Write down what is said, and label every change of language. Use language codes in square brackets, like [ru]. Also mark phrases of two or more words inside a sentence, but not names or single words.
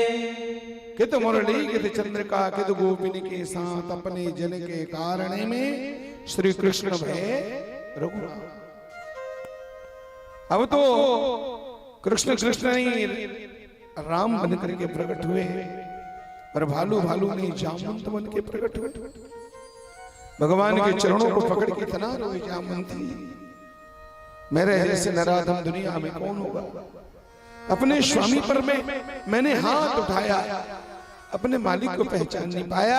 [hi] कित मुरली कित चंद्रिका कित गोपिनी के साथ अपने जन के कारण में श्री कृष्ण भय रघुराम। अब तो कृष्ण कृष्ण नहीं राम बन करके प्रकट हुए और भालू भालू नहीं जामवंत बन के प्रकट हुए। भगवान के चरणों को पकड़ के इतना रोए जामवंत, मेरे जैसे नराधम दुनिया में कौन होगा। अपने स्वामी पर मैंने हाथ उठाया, अपने मालिक को पहचान नहीं पाया।